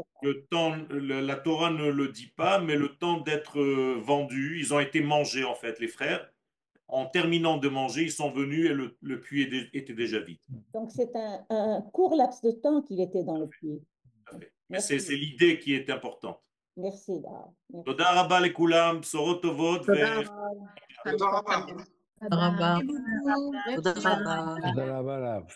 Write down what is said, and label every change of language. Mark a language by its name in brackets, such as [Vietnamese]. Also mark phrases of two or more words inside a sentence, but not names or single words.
[French] Le temps, la Torah ne le dit pas, mais le temps d'être vendus, ils ont été mangés en fait, les frères. En terminant de manger, ils sont venus et le puits était déjà vide. Donc c'est un court laps de temps qu'il était dans le puits. Mais c'est Merci, l'idée qui est importante. merci, Arabe. Merci. [Hebrew] תודה רבה לכולם, בשורות טובות. תודה רבה. תודה רבה. תודה רבה. תודה רבה.